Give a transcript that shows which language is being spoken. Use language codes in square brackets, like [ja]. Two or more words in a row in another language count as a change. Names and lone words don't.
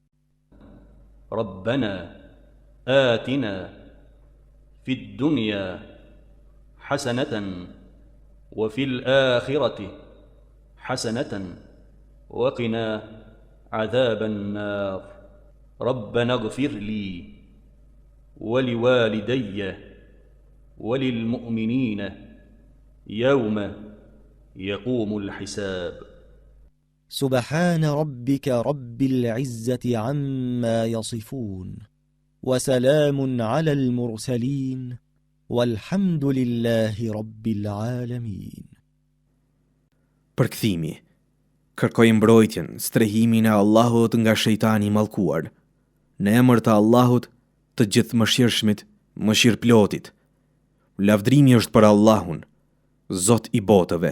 [ar] ربنا آتنا في الدنيا حسنة وفي الآخرة حسنة وقنا عذاب النار ربنا اغفر لي ولوالدي وللمؤمنين يوم يقوم الحساب سبحان ربك رب العزة عما يصفون وسلام على المرسلين والحمد لله رب العالمين. [sq] Përkthimi. Kërkoj mbrojtjen, strehimin e Allahut nga shejtani i mallkuar. Në emër të Allahut, të gjithë mëshirshmit, mëshirëplotit. Lavdrimi është për Allahun, Zot i botëve.